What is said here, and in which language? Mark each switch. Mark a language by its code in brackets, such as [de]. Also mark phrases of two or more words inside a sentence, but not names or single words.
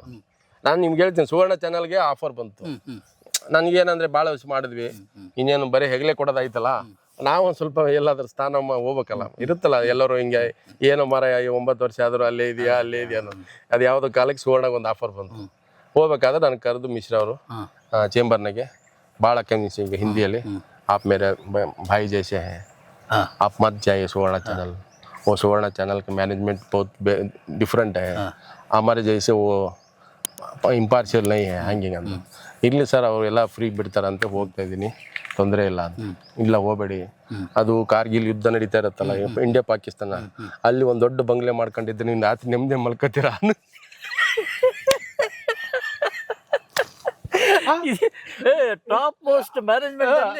[kn] ನಾನು ನಿಮ್ಗೆ ಹೇಳ್ತೀನಿ, ಸುವರ್ಣ ಚಾನಲ್ಗೆ ಆಫರ್ ಬಂತು. ನನಗೇನಂದ್ರೆ ಭಾಳ ವರ್ಷ ಮಾಡಿದ್ವಿ, ಇನ್ನೇನು ಬರೀ ಹೆಗಲೆ ಕೊಡೋದಾಯ್ತಲ್ಲ, ನಾವು ಒಂದು ಸ್ವಲ್ಪ ಎಲ್ಲಾದ್ರೂ ಸ್ಥಾನ ಹೋಗ್ಬೇಕಲ್ಲ, ಇರುತ್ತಲ್ಲ ಎಲ್ಲರೂ ಹಿಂಗೆ ಏನೋ ಮರ 9 ವರ್ಷ ಆದರೂ ಅಲ್ಲೇ ಇದೆಯಾ ಅನ್ನೋದು. ಅದು ಯಾವುದೋ ಕಾಲಕ್ಕೆ ಸುವರ್ಣಗೆ ಒಂದು ಆಫರ್ ಬಂತು. ಹೋಗ್ಬೇಕಾದ್ರೆ ನನಗೆ ಕರೆದು ಮಿಶ್ರಾ ಅವರು ಚೇಂಬರ್ನಾಗೆ ಭಾಳ ಕಮ್ಮಿ ಈಗ ಹಿಂದಿಯಲ್ಲಿ [hi] आप मेरे भाई जैसे हैं, आप मत जाइए सुवर्ण चैनल, वो सुवर्ण चैनल का मैनेजमेंट बहुत डिफरेंट है, हमारे जैसे वो [kn] ಇಂಪಾರ್ಷಿಯಲ್ ನೈ ಹಂಗೆ ಅಂತ. ಇಲ್ಲಿ ಸರ್ ಅವರೆಲ್ಲ ಫ್ರೀ ಬಿಡ್ತಾರಂತೆ, ಹೋಗ್ತಾ ಇದ್ದೀನಿ, ತೊಂದರೆ ಇಲ್ಲ ಅಂತ. ಇಲ್ಲ ಹೋಗಬೇಡಿ, ಅದು ಕಾರ್ಗಿಲ್ ಯುದ್ಧ ನಡೀತಾ ಇರುತ್ತಲ್ಲ ಇಂಡಿಯಾ ಪಾಕಿಸ್ತಾನ, ಅಲ್ಲಿ ಒಂದು ದೊಡ್ಡ ಬಂಗ್ಲೆ ಮಾಡ್ಕೊಂಡಿದ್ರೆ ನೀವು ರಾತ್ರಿ ನೆಮ್ಮದಿ ಮಲ್ಕೋತೀರಾ. [en] top most management